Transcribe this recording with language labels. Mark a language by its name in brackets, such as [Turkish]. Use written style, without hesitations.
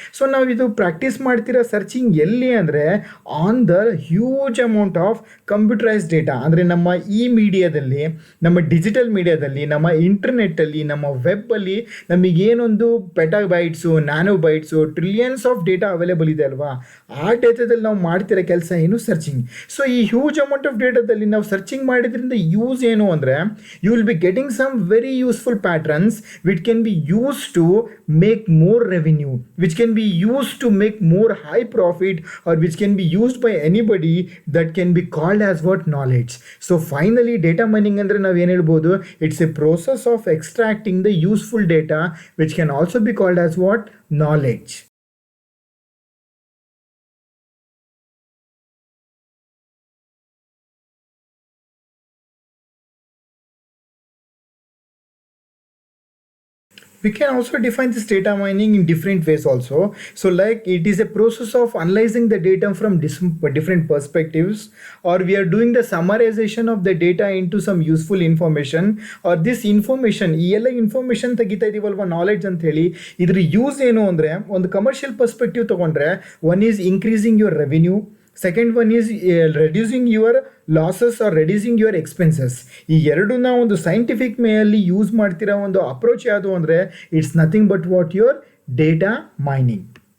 [Kannada] So ನಾವು ಇದು practice ಮಾಡ್ತಿರೋ ಸರ್ಚಿಂಗ್ ಎಲ್ಲಿ ಅಂದರೆ, [English] On the huge amount of computerise data. [Kannada] ಅಂದರೆ ನಮ್ಮ ಈ ಮೀಡಿಯಾದಲ್ಲಿ, ನಮ್ಮ ಡಿಜಿಟಲ್ ಮೀಡಿಯಾದಲ್ಲಿ, ನಮ್ಮ ಇಂಟರ್ನೆಟ್ಟಲ್ಲಿ, ನಮ್ಮ ವೆಬ್ಬಲ್ಲಿ ನಮಗೇನೊಂದು ಪೆಟಾಬೈಟ್ಸು, ನ್ಯಾನೋಬೈಟ್ಸು, [English] trillions of data [Kannada] ಅವೈಲೇಬಲ್ ಇದೆ ಅಲ್ವಾ, ಆ ಡೇಟಾದಲ್ಲಿ ನಾವು ಮಾಡ್ತಿರೋ ಕೆಲಸ ಏನು, ಸರ್ಚಿಂಗ್. ಸೊ ಈ ಹ್ಯೂಜ್ ಅಮೌಂಟ್ ಆಫ್ ಡೇಟಾದಲ್ಲಿ ನಾವು ಸರ್ಚಿಂಗ್ ಮಾಡಿದ್ರಿಂದ ಯೂಸ್ ಏನು ಅಂದರೆ, [English] You will be getting some very useful patterns which can be use to make more revenue, which can be used to make more high profit, or which can be used by anybody, that can be called as what, knowledge. So finally data mining [Kannada] andre nav ಏನು ಹೇಳ್ಬೋದು, [English] it's a process of extracting the useful data which can also be called as what, knowledge. We can also define this data mining in different ways also. So like it is a process of analyzing the data from different perspectives, or we are doing the summarization of the data into some useful information, or this information, [Kannada] ಈ ಎಲ್ಲ information ತೆಗಿತಾ ಇದೀವಲ್ವ, knowledge ಅಂತ ಹೇಳಿ. ಇದ್ರ use ಏನು ಅಂದರೆ, ಒಂದು commercial perspective ತೊಗೊಂಡ್ರೆ, [English] One is increasing your revenue, second one is reducing your losses or reducing your expenses. [Kannada] ಈ ಎರಡನ್ನ ಒಂದು ಸೈಂಟಿಫಿಕ್ ಮೇಯಲ್ಲಿ ಯೂಸ್ ಮಾಡ್ತಿರೋ ಒಂದು ಅಪ್ರೋಚ್ ಯಾವುದು ಅಂದರೆ, [English] It's nothing but what, your data mining.